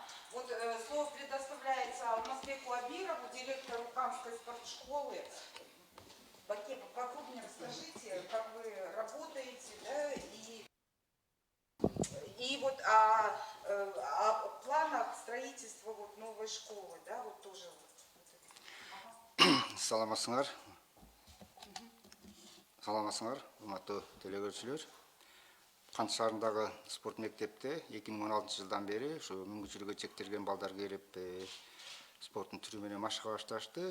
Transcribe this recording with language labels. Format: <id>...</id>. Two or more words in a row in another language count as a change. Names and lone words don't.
<ru>Вот слово предоставляется Алмазбеку Абирову, директору Камской спортшколы. Поподробнее расскажите, как вы работаете, да, и вот о планах строительства вот новой школы, да, вот тоже.</ru> <ky>Саламатсыңар, урматтуу телекөрүүчүлөр. Кант шаарындагы спорт мектепте 2016 жылдан бери ушу мүмкүнчүлүгү чектелген балдар келип спорттун түрү менен машыга башташты.</ky>